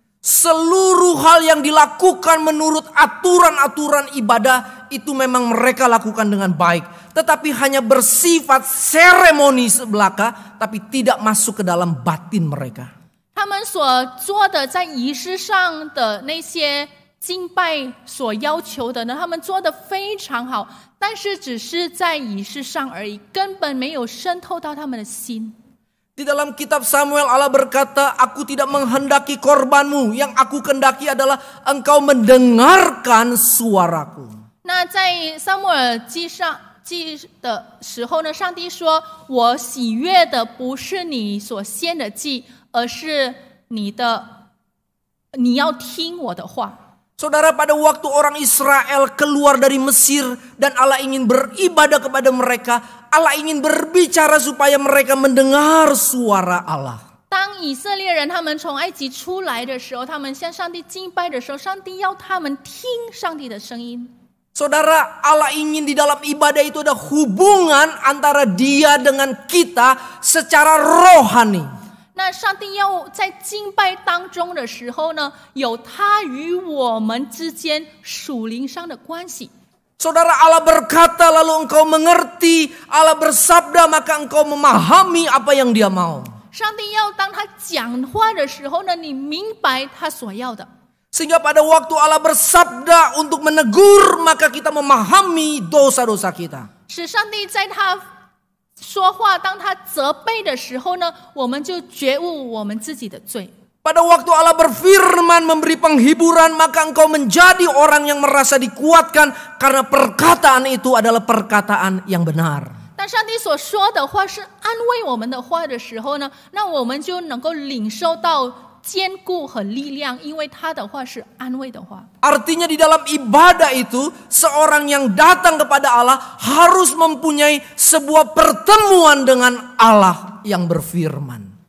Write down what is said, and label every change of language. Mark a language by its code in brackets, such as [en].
[id] Seluruh hal yang dilakukan menurut aturan-aturan ibadah itu memang mereka lakukan dengan baik, tetapi hanya bersifat seremoni sebelaka, tapi tidak masuk ke dalam batin mereka. [zh] 他们所做的在仪式上的那些敬拜所要求的呢，他们做得非常好，但是只是在仪式上而已，根本没有渗透到他们的心。 [id] Di dalam kitab Samuel Allah berkata, aku tidak menghendaki korbanmu, yang aku kehendaki adalah engkau mendengarkan suaraku. [zh] 那在撒母耳记的时候呢，上帝说，我喜悦的不是你所献的祭，而是你要听我的话。 [id] Saudara, pada waktu orang Israel keluar dari Mesir dan Allah ingin beribadah kepada mereka, Allah ingin berbicara supaya mereka mendengar suara Allah. [zh] 当以色列人他们从埃及出来的时候，他们向上帝敬拜的时候，上帝要他们听上帝的声音。 [id] Saudara, Allah ingin di dalam ibadah itu ada hubungan antara Dia dengan kita secara rohani. [zh] 那上帝要在敬拜当中的时候呢，有他与我们之间属灵上的关系。 [id] Saudara, Allah berkata lalu engkau mengerti, Allah bersabda maka engkau memahami apa yang Dia mau. [zh] 上帝要当他讲话的时候呢，你明白他所要的。 [id] Sehingga pada waktu Allah bersabda untuk menegur, maka kita memahami dosa-dosa kita. [zh] 使上帝在他说话，当他责备的时候呢，我们就觉悟我们自己的罪。 [id] Pada waktu Allah berfirman memberi penghiburan, maka engkau menjadi orang yang merasa dikuatkan karena perkataan itu adalah perkataan yang benar. [zh] 当上帝所说的话是安慰我们的话的时候呢，那我们就能够领受到坚固和力量，因为他的话是安慰的话。 [id] Artinya di dalam ibadah itu, seorang yang datang kepada Allah harus mempunyai sebuah pertemuan dengan Allah yang berfirman.